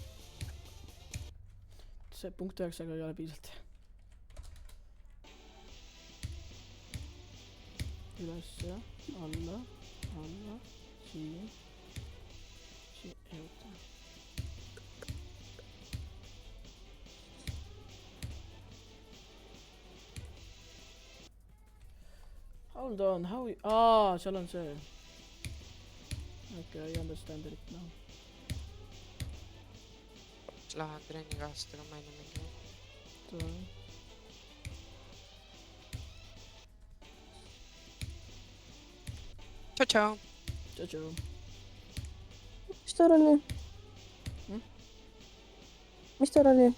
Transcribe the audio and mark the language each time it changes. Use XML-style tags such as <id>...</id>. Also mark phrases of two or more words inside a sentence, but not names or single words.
<et>See punkt 9 ei ole piisavalt. ülesse, alla, siin, juurde.</et> <en>Hold on, how...</en> <et>seal on see.</et> <en>Okay, I understand it now.</en> <et>Lähen treenikaaslastega maine mingi. Sorry. Tšau-tšau. Tšau-tšau. Mis tal oli? Mis tal oli?</et>